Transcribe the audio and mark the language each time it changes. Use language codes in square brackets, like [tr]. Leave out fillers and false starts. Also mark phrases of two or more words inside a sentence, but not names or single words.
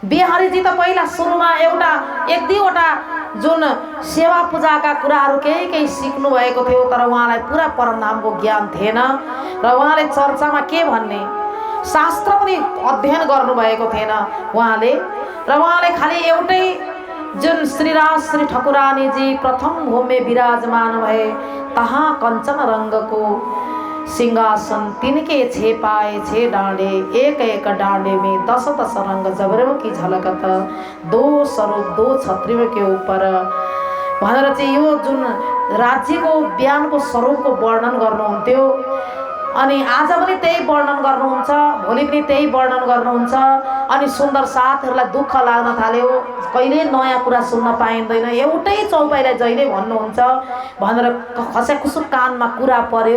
[ne] बिहारीजी त पहिला सुरुमा एक दुईवटा जुन सेवा पूजाका कुराहरू केही सिक्नु भएको थियो, तर उहाँलाई पुरा परमधामको ज्ञान थिएन र उहाँले चर्चामा के भन्ने शास्त्र पनि अध्ययन गर्नुभएको थिएन उहाँले। र उहाँले खालि एउटै जुन [hi] श्रीराज श्री ठकुरानीजी प्रथम भूमि विराजमान भए तहाँ कंचन रंगको सिंहासन तिनके 6 पाए 6 डाँडे एक एक डाँडे में 10-10 रंग जबरों की झलकत 2 स्वरूप 2 छत्रियों के ऊपर [ne] भनेर चाहिँ यो जुन राज्यको बिहानको स्वरूपको वर्णन गर्नुहुन्थ्यो। अनि आज पनि त्यही वर्णन गर्नुहुन्छ, भोलि पनि त्यही वर्णन गर्नुहुन्छ। अनि सुन्दर साथहरूलाई दुःख लाग्न थाल्यो, कहिले नयाँ कुरा सुन्न पाइँदैन, एउटै चौपाइलाई जहिले भन्नुहुन्छ भनेर खस्याखुसुक कानमा कुरा पर्यो।